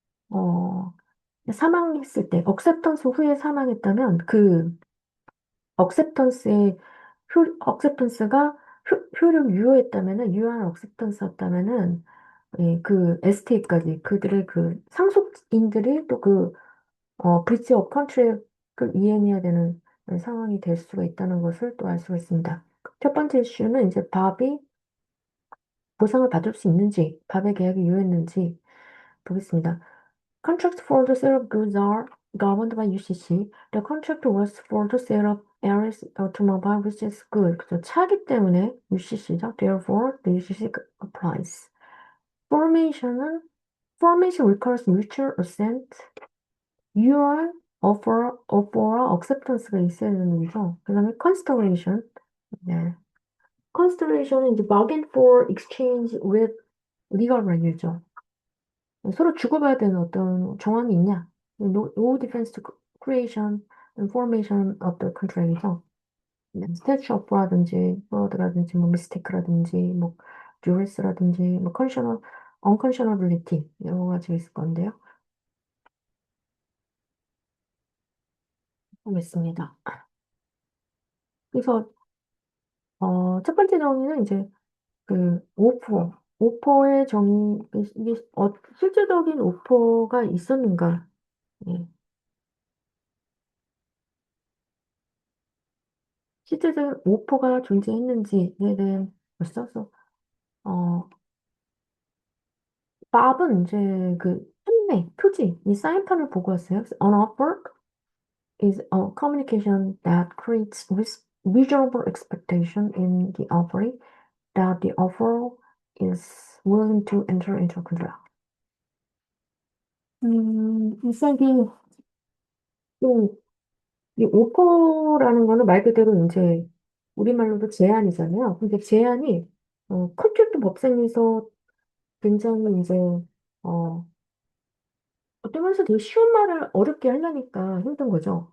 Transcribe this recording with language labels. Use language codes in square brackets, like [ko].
[ko] 어, 사망했을 때 억셉턴스 후에 사망했다면 그 억셉턴스의 억셉턴스가 효력 유효했다면은 유효한 억셉턴스였다면은 예, 그 에스테이트까지 그들의 그 상속인들이 또 그 브리치 오브 컨트랙을 이행해야 되는 상황이 될 수가 있다는 것을 또 알 수가 있습니다. 첫 번째 이슈는 이제 밥이 보상을 받을 수 있는지, 밥의 계약이 유효했는지 보겠습니다. [en] Contracts for the sale of goods are governed by UCC. The contract was for the sale of Aris automobile, which is good. [ko] 그죠? 차기 때문에 UCC죠. [en] Therefore, the UCC applies. Formation은 Formation requires mutual assent. [ko] 유효한 offer와 acceptance가 있어야 되는 거죠. 그 다음에 consideration. [en] 네. consideration은 이제 bargain for exchange with legal value죠. [ko] 서로 주고받아야 되는 어떤 정황이 있냐? [en] No defense to creation and formation of the contract이죠. [ko] statute of라든지 fraud라든지 뭐 mistake라든지 뭐 duress라든지 뭐 unconscionability 여러 가지 있을 건데요. 보겠습니다. 그래서 첫 번째 정의는 이제 그 오퍼의 정의 이게 실제적인 오퍼가 있었는가? 예. 실제적인 오퍼가 존재했는지에 대한 써서 어 밥은 이제 그 판매 표지 이 사인판을 보고 왔어요. [en] An offer is a communication that creates reasonable expectation in the offering that the offer is willing to enter into a contract. [ko] 일상이 좀, 이 오퍼라는 거는 말 그대로 이제 우리말로도 제안이잖아요. 근데 제안이 컨트랙트 법상에서 굉장히 이제 어, 어떤 면에서 되게 쉬운 말을 어렵게 하려니까 힘든 거죠.